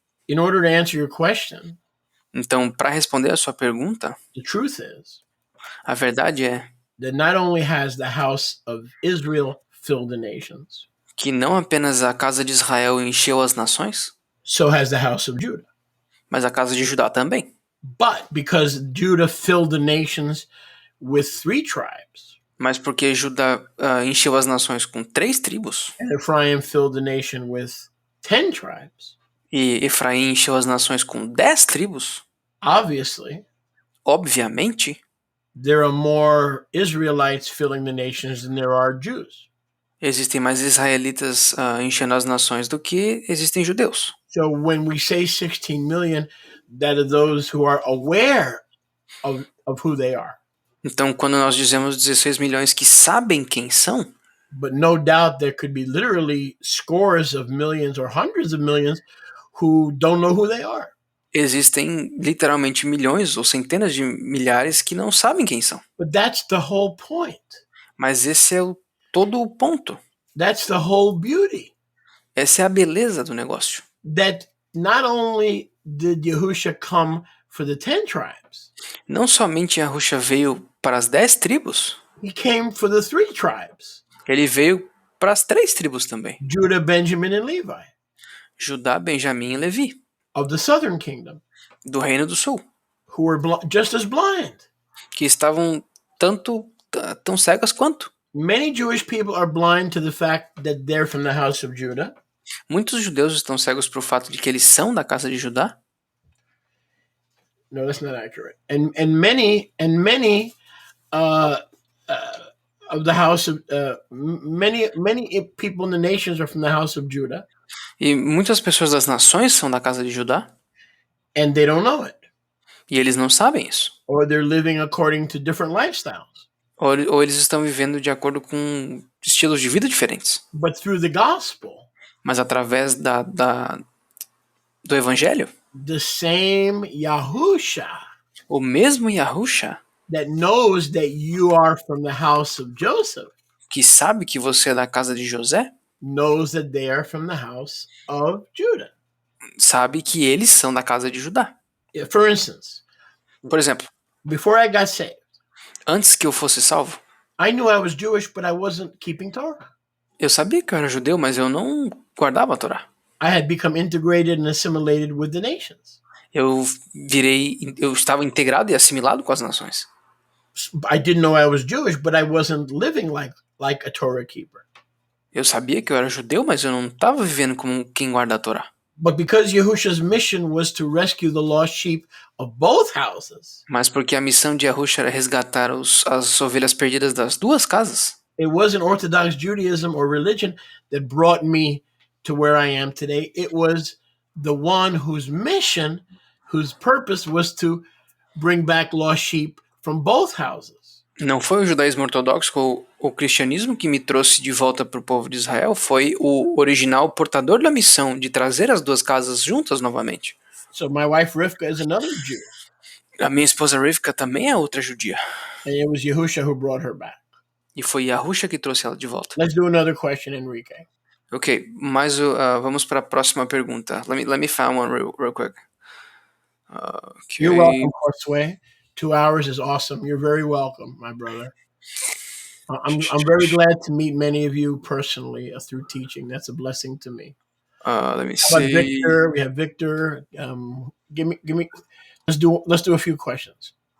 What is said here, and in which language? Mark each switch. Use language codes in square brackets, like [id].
[en] In order to answer your question, [pt] então, para responder a sua pergunta, [en] the truth is, [pt] a verdade é [en] that not only has the house of Israel filled the nations, [pt] que não apenas a casa de Israel encheu as nações, [en] so has the house of Judah. [pt] Mas a casa de Judá também. [en] But because Judah filled the nations with 3 tribes, [pt] mas porque Judá encheu as nações com 3 tribos, [en] and Ephraim filled the nation with 10 tribes, [pt] e Efraim encheu as nações com 10 tribos, obviamente, [en] there are more Israelites filling the nations than there are Jews. [pt] Existem mais israelitas enchendo as nações do que existem judeus. [en] So when we say 16 million, that are those who are aware of who they are. [pt] Então, quando nós dizemos 16 milhões que sabem quem são, [en] but no doubt there could be literally scores of millions or hundreds of millions who don't know who they are. [pt] Existem literalmente milhões ou centenas de milhares que não sabem quem são. [en] But that's the whole point. [pt] Mas esse é todo o ponto. [en] That's the whole beauty. [pt] Essa é a beleza do negócio. [en] That not only did Yahusha come for the 10 tribes. [pt] Não somente Yahusha veio para as 10 tribos. [en] He came for the 3 tribes. [pt] Ele veio para as 3 tribos também. [en] Judah, Benjamin, and Levi, [pt] Judá, Benjamim e Levi, [en] of the southern kingdom, [pt] do Reino do Sul, [en] who were just as blind. [pt] que estavam tão cegas quanto. [en] Many Jewish people are blind to the fact that they're from the house of Judah. [pt] Muitos judeus estão cegos para o fato de que eles são da casa de Judá. [en] No, that's not accurate. And many of the house of many people in the nations are from the house of Judah, [pt] E muitas pessoas das nações são da casa de Judá, [en] and they don't know it, [pt] e eles não sabem isso. [en] or they're living according to different lifestyles. [pt] Ou eles estão vivendo de acordo com estilos de vida diferentes. [en] But through the gospel, [pt] Mas através do evangelho, [en] the same Yahusha [pt] o mesmo Yahusha, [en] that knows that you are from the house of Joseph [pt] que sabe que você é da casa de José, [en] knows that they are from the house of Judah. [pt] sabe que eles são da casa de Judá. [en] For instance, [pt] Por exemplo, [en] before I got saved, [pt] antes que eu fosse salvo, [en] I knew I was Jewish, but I wasn't keeping Torah. [pt] eu sabia que eu era judeu, mas eu não guardava a Torá. [en] I had become integrated and assimilated with the nations. [pt] Eu estava integrado e assimilado com as nações. [en] I didn't know I was Jewish, but I wasn't living like a Torah keeper. [pt] Eu sabia que eu era judeu, mas eu não estava vivendo como quem guarda a Torá. [en] But because Yahusha's mission was to rescue the lost sheep of both houses, [pt] Mas porque a missão de Yahusha era resgatar as ovelhas perdidas das 2 casas, [en] it wasn't Orthodox Judaism or religion that brought me to where I am today. It was the one whose mission, whose purpose was to bring back lost sheep from both houses. [pt] não foi o judaísmo ortodoxo ou o cristianismo que me trouxe de volta para o povo de Israel, foi o original portador da missão de trazer as 2 casas juntas novamente. [en] So my wife Rivka is another Jew, [pt] A minha esposa Rivka também é outra judia. [en] and it was Yahusha who brought her back. [pt] E foi Yahusha que trouxe ela de volta. [en] Let's do another question, Enrique. [pt] Ok, mas vamos para a próxima pergunta. [en] Let me find one real quick. Okay. You're welcome, Josue. 2 hours is awesome. You're very welcome, my brother. I'm very glad to meet many of you personally through teaching. That's a blessing to me. Let me How about see. Victor? We have Victor. Give me. Let's do a few questions.